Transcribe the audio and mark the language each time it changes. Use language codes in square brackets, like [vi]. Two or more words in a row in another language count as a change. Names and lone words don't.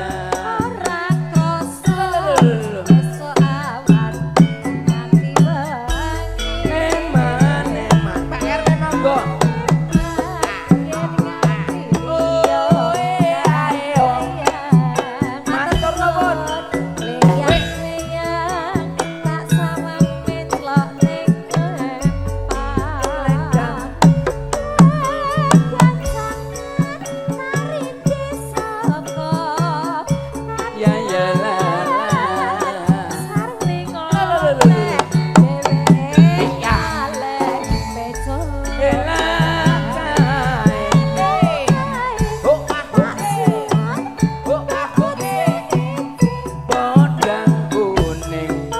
[jv] Eman eman. Pak RT monggo. Oh ayo. Matur nuwun. Ya ya la la. Podang kuning.